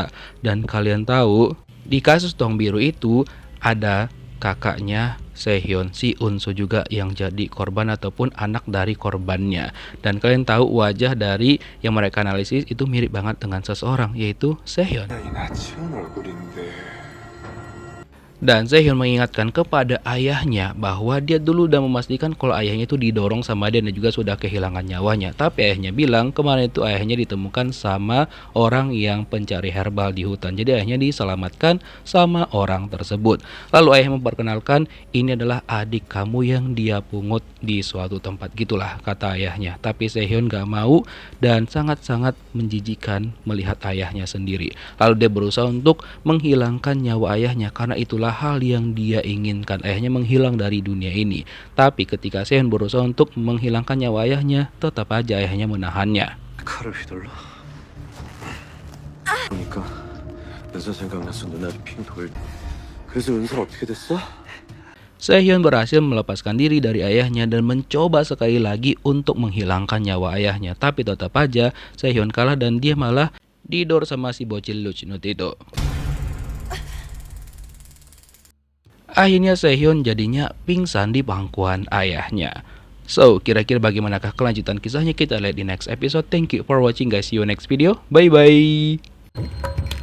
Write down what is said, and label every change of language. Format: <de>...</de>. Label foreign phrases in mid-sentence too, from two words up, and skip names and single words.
<id>Dan kalian tahu, di kasus Tong Biru itu ada kakaknya Sehyeon, si Unsu juga yang jadi korban ataupun anak dari korbannya. Dan kalian tahu wajah dari yang mereka analisis itu mirip banget dengan seseorang, yaitu Sehyeon.</id> <ko>이 나치한 얼굴인데.</ko> <id>Dan Sehyeon mengingatkan kepada ayahnya bahwa dia dulu udah memastikan kalau ayahnya itu didorong sama dia dan juga sudah kehilangan nyawanya. Tapi ayahnya bilang kemarin itu ayahnya ditemukan sama orang yang pencari herbal di hutan. Jadi ayahnya diselamatkan sama orang tersebut. Lalu ayah memperkenalkan, ini adalah adik kamu yang dia pungut di suatu tempat, gitulah kata ayahnya. Tapi Sehyeon gak mau dan sangat-sangat menjijikan melihat ayahnya sendiri. Lalu dia berusaha untuk menghilangkan nyawa ayahnya karena itulah hal yang dia inginkan, ayahnya menghilang dari dunia ini. Tapi ketika Sehyeon berusaha untuk menghilangkan nyawa ayahnya, tetap aja ayahnya menahannya.</id> <ko>칼을 휘둘러. 보니까 은서 생각나서 눈알이 핑 돌. 그래서 은서 어떻게 됐어?</ko> <id>Sehyeon berhasil melepaskan diri dari ayahnya dan mencoba sekali lagi untuk menghilangkan nyawa ayahnya. Tapi tetap aja Sehyeon kalah dan dia malah didor sama si bocil Lucnut itu. Akhirnya Sehyeon jadinya pingsan di pangkuan ayahnya. So, kira-kira bagaimanakah kelanjutan kisahnya, kita lihat di</id> <en>next episode. Thank you for watching guys, see you next video. Bye bye.</en>